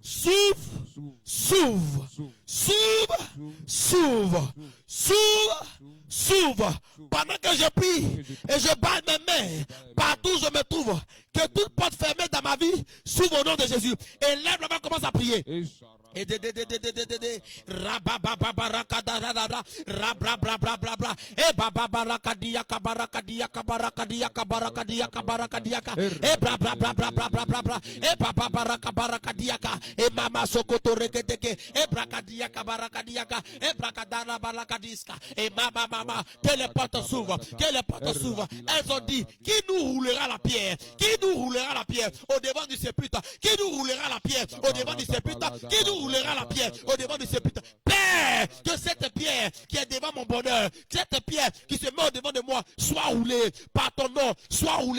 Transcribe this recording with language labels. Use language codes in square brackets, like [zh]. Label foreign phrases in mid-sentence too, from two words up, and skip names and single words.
[fr] s'ouvre, s'ouvre, s'ouvre, s'ouvre, s'ouvre, s'ouvre, s'ouvre, s'ouvre. Pendant que je prie et je bats mes mains partout où je me trouve, que toute porte fermée dans ma vie s'ouvre au nom de Jésus. Et lève la main, commence à prier. et Et rabababarakadadada, rabrabrabrabrabra, et bababarakadia kabarakadia kabarakadia kabarakadia kabarakadiaka, et brabrabrabrabrabra, et bababarakabarakaradiaka, et mama sokoto rekedeke, et brakadia kabarakadiaka, et brakadara barakadiska, et mama, que les portes s'ouvrent, que les portes s'ouvrent. Elles ont dit, qui nous roulera la pierre? Qui nous roulera la pierre au devant du sépulcre? Qui nous roulera la pierre au devant du sépulcre? Qui nous roulera la pierre au devant du sépulcre? Père, que cette pierre qui est devant mon bonheur, que cette pierre qui se met au devant de moi soit roulée par ton nom, soit roulée.